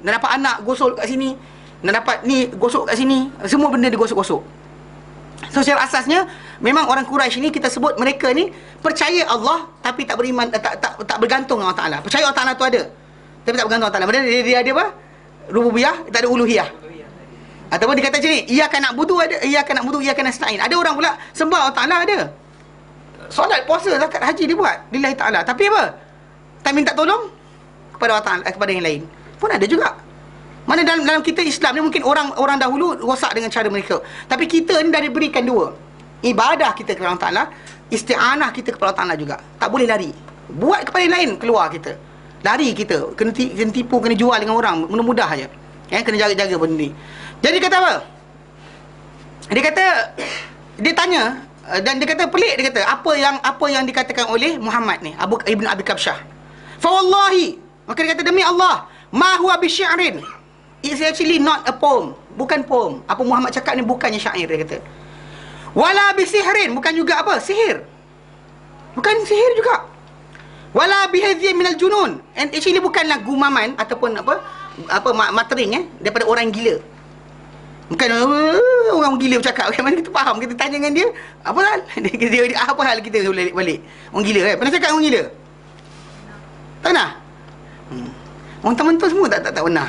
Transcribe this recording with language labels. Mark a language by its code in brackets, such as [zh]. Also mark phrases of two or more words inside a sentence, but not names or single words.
[ms] Nak dapat anak gosok kat sini, nak dapat ni gosok kat sini, semua benda digosok-gosok. So secara asasnya memang orang Quraisy ni kita sebut mereka ni percaya Allah tapi tak beriman, tak bergantung dengan Allah Ta'ala. Percaya Allah Ta'ala tu ada, tapi tak bergantung Allah Ta'ala. Dia ada apa? Rububiyah, tak ada uluhiyah. Ataupun dia kata macam ni, [ar] إياك نعبد ada, إياك نعبد إياك نستعين. [ms] Ada orang pula sembah Allah Ta'ala ada. Solat, puasa, zakat, haji dia buat [ar] لله تعالى. [ms] Tapi apa? Tak minta tolong kepada Allah Ta'ala, kepada yang lain. Pun ada juga. Mana dalam kita Islam ni mungkin orang dahulu rosak dengan cara mereka. Tapi kita ni dah diberikan dua. Ibadah kita kepada Allah Ta'ala, isti'anah kita kepada Allah Ta'ala juga. Tak boleh lari. Buat kepada yang lain, keluar kita. Lari kita. Kena tipu, kena jual dengan orang. Mudah-mudah aja. Kena jaga-jaga benda ni. Jadi kata apa? Dia tanya, dan dia kata pelik, dia kata apa yang dikatakan oleh Muhammad ni, Ibn Abi Kabsyah. [ar] فوالله, [ms] maka dia kata demi Allah, [ar] ما هو بشعر. [en] It's actually not a poem, [ms] bukan poem. Apa Muhammad cakap ni bukannya syair, dia kata. [ar] ولا بسحر, [ms] bukan juga apa? Sihir. Bukan sihir juga. [ar] ولا بهذا من الجنون. [en] And actually [ms] bukanlah gumaman ataupun apa matering daripada orang gila. Bukan orang gila bercakap. Macam mana kita faham? Kita tanya dengan dia, apa hal? Dia apa hal kita balik? Orang gila kan? Pernah cakap orang gila? Tak pernah? Orang teman-teman semua tak pernah.